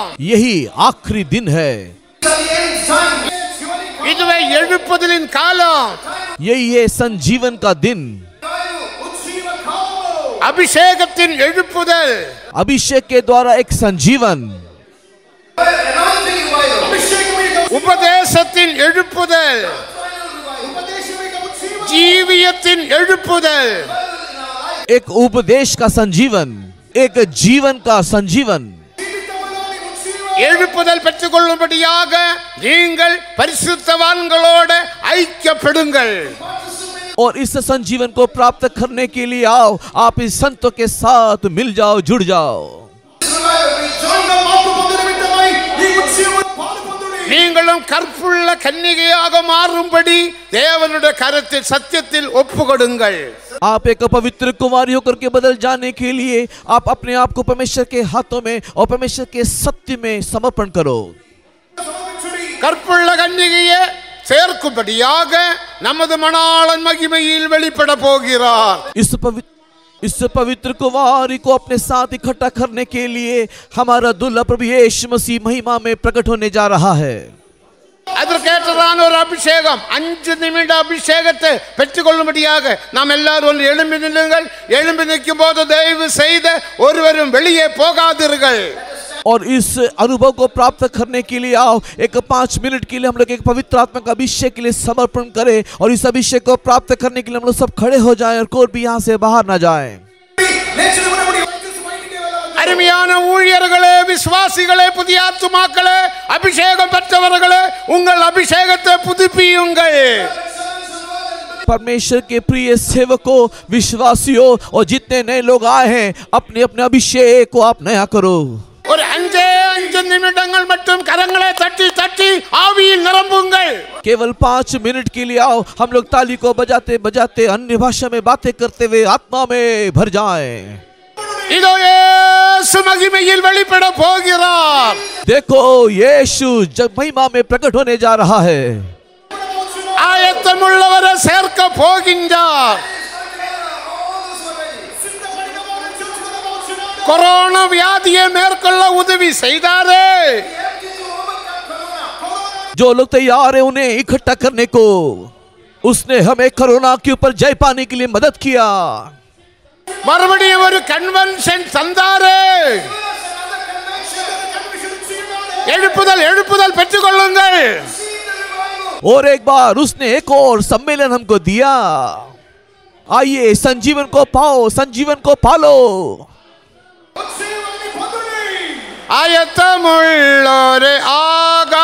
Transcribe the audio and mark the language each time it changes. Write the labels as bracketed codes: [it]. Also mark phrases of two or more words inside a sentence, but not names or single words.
[hi] यही आखिरी दिन है, [ta] இதுவே எழுப்புதலின் காலம், [hi] यही है संजीवन का दिन, [ta] அபிஷேகத்தின் எழுப்புதல், [hi] अभिषेक के द्वारा एक संजीवन, [ta] உபதேசத்தின் எழுப்புதல், ஜீவியத்தின் எழுப்புதல், [hi] एक उपदेश का संजीवन, एक जीवन का संजीवन. [ta] எழுப்புதல் பெற்றுக் கொள்ளும்படியாக நீங்கள் பரிசுத்தவான்களோடு ஐக்கியப்படுங்கள். [hi] और इस संजीवन को प्राप्त करने के लिए आओ, आप इस संतों के साथ मिल जाओ, जुड़ जाओ. [ta] நீங்களும் கற்புள்ள கன்னிகையாக மாறும்படி தேவனுடைய கரத்தில் சத்தியத்தில் ஒப்புக்கொடுங்கள். [hi] आप एक पवित्र कुमारी होकर के बदल जाने के लिए आप अपने आप को परमेश्वर के हाथों में और परमेश्वर के सत्य में समर्पण करो. [ta] கற்புள்ள கன்னிகையை சேர்க்கும்படியாக நமது மணாளன் மகிமையில் வெளிப்பட போகிறார். [hi] इस पवित्र कुमारी को अपने साथ इकट्ठा करने के लिए हमारा दुल्हा प्रभु यीशु मसीह महिमा में प्रकट होने जा रहा है. [ta] அதற்கேற்றதான ஒரு அபிஷேகம், 5 நிமிட அபிஷேகத்தை பெற்றுக் கொள்ளும்படியாக நாம் எல்லாரும் எழும்பி நில்லுங்கள். எழும்பி நிற்கும் போது தயவு செய்து ஒருவரும் வெளியே போகாதீர்கள். [hi] और इस अनुभव को प्राप्त करने के लिए आओ. एक 5 मिनट के लिए हम लोग एक पवित्र आत्मा का अभिषेक के लिए समर्पण करें, और इस अभिषेक को प्राप्त करने के लिए हम लोग सब खड़े हो जाएं और कोई भी यहाँ से बाहर ना जाए. [ta] அருமையான ஊழியர்களே, விசுவாசிகளே, புதிய ஆத்துமாக்களே, அபிஷேகம் பெற்றவர்களே, உங்கள் அபிஷேகத்தை புதுப்பியுங்கள். [hi] परमेश्वर के प्रिय सेवकों, विश्वासियों और जितने नए लोग आए हैं, अपने अपने अभिषेक को आप नया करो. [ta] ஒரு 5 நிமிடங்கள் மட்டும் கரங்களை தட்டி தட்டி ஆவியில் நிரம்புங்கள். [hi] केवल 5 मिनट के लिए आओ, हम लोग ताली को बजाते बजाते अन्य भाषा में बातें करते हुए आत्मा में भर जाएं. [ta] இதோ இயேசு மகிமையில் வெளிப்பட போகிறார். [hi] देखो यीशु जब महिमा में प्रकट होने जा रहा है. [ta] ஆயத்தமுள்ளவரை சேர்க்க போகின்றார். கொரோனா வியாதியை மேற்கொள்ள உதவி செய்தாரே. [hi] जो लोग तैयार है उन्हें इकट्ठा करने को, उसने हमें कोरोना के ऊपर जय पाने के लिए मदद किया. [ta] மறுபடியும் ஒரு கன்வென்ஷன் தந்தாரே. எழுப்புதல் எழுப்புதल பெற்றுக் கொள்ளுங்கள். [hi] और एक बार उसने एक और सम्मेलन हमको दिया. आइए संजीवन को पाओ, संजीवन को पालो. [ta] ஆயத்தமுள்ளோரே